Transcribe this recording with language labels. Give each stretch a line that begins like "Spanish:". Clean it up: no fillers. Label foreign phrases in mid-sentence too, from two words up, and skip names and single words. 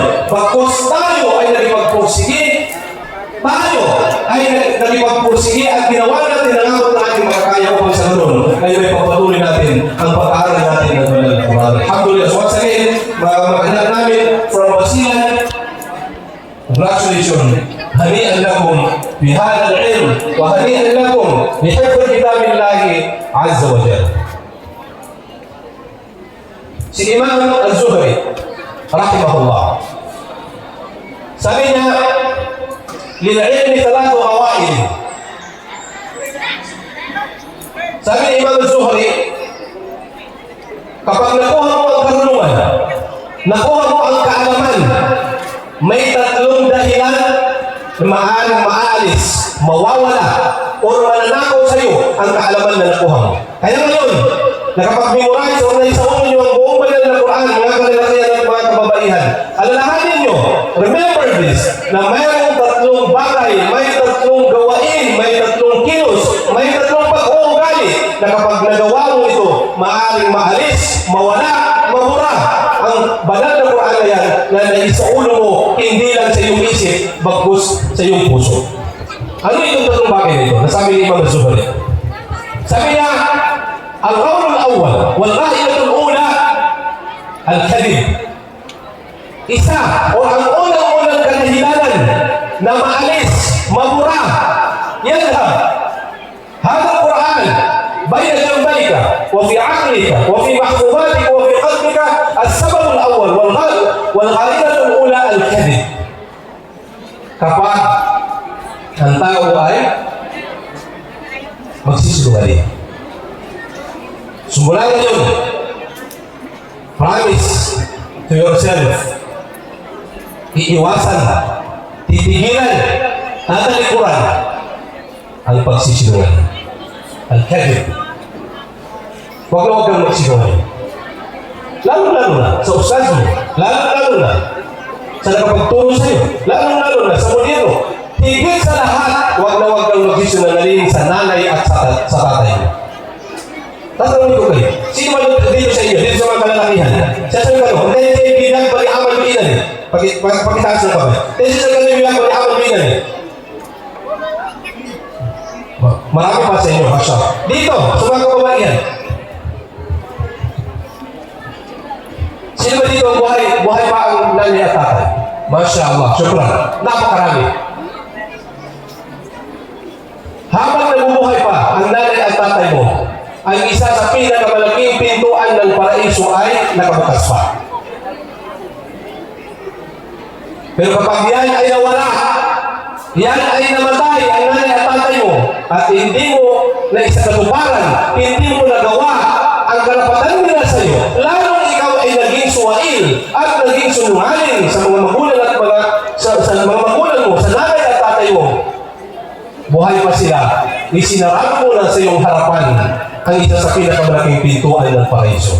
Filipino: Bagkus tayo ay nagipagpursige, at ginawa natin ang abot na ating makakaya upang sa ganun ay may pagpatuloy natin ang pag-aaral natin ng banal na Quran. Alhamdulillah.
English: So once again,
Filipino: mga anak namin
English: from Basilan, congratulations.
Arabic: هنيئا لكم بهذا العلم وهنيئا لكم بحفظ كتاب الله عز وجل.
Filipino: Si Imam Al-Zuhri rahimahullah, sabi niya,
Arabic: للعلم ثلاث قواعد.
Filipino: Sabi ni Imam Al-Zuhri, kapag nakuha mo ang karunungan, nakuha mo ang kaalaman, may tatlong dahilan na maaalis, mawawala, o mananakaw sa iyo ang kaalaman na nakuha mo. Kaya ngayon, nakapag-memorize o naisawin niyo ang buong banal na Quran, mga kalalakihan at mga kababaihan, alalahanin niyo,
English: remember this,
Filipino: na mayroong tatlong bagay, may tatlong gawain, may tatlong kilos, may tatlong pag-uugali, na kapag nagawa mo ito, maaaring maalis, mawala, mahura ang banal na Quran na yan, na naisaulo mo hindi lang sa iyong isip, bagkus sa iyong puso. Ano itong tatlong bagay na ito? Nasabi ni Imam Az-Zuhri. Sabi niya,
Arabic: القول الأول والقاعدة الأولى الكذب.
Filipino: Isa o ang unang-unang kadahilanan na maalis, mabura,
Arabic: يذهب هذا القرآن بين جنبيك وفي عقلك وفي محبوبتك وفي قلبك السبب الأول والقاعدة الأولى الكذب.
Filipino: Kapag ang tao ay magsisinungaling. Sumula ngayon,
English: promise to yourself,
Filipino: iiwasan, titigilan, tatalikuran ang pagsisinungaling. Al-kadhib. Huwag kang magsinungaling. Lalo-lalo na sa ustaz mo, lalo-lalo na sa nakapagturo sa iyo, lalo-lalo na sa modelo. Higit sa lahat, huwag kang magsisinungaling sa nanay at sa tatay mo. Tatanungin ko kayo, sino ba dito sa inyo, dito sa mga kalalakihan? Sasabi ka no, hindi kayo bilang bali amal binan eh. Pakitaas na kami. Hindi sa kayo bilang bali amal binan eh. Marami pa sa inyo, Masya. Dito, sa mga kababaihan. Sino ba dito ang buhay pa ang nanay at tatay?
Arabic: ما شاء الله، شكرا.
Filipino: Napakarami. Habang nabubuhay pa ang nanay at tatay mo, ang isa sa pinakamalaking pintuan ng paraiso ay nakabukas pa. Pero kapag yan ay nawala, yan ay namatay ang nanay at tatay mo, at hindi mo na isakatuparan, hindi mo nagawa ang karapatan nila sa iyo, lalong ikaw ay naging suwail at naging sunungaling sa mga magulang at sa mga magulang mo, sa nanay at tatay mo, buhay pa sila, isinarado mo na sa iyong harapan ang isa sa pinakamalaking pintuan ng paraiso.